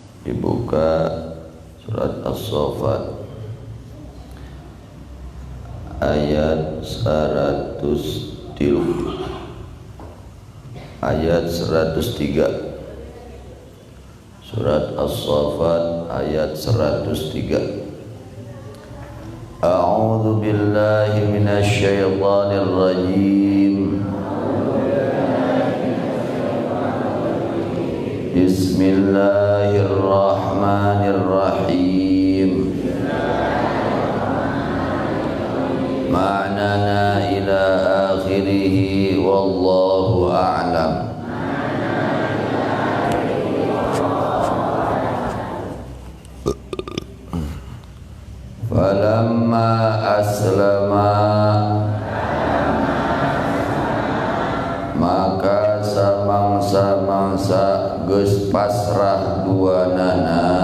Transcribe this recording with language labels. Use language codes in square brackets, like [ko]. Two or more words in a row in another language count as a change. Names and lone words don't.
[su] dibuka surat As-Saffat ayat 103 surat As-Saffat ayat 103. [ar] أعوذ بالله من الشيطان الرجيم. Bismillahirrahmanirrahim. معنانا إلى آخره والله أعلم. فلما أسلما, [su] maka samangsa geus pasrah duanana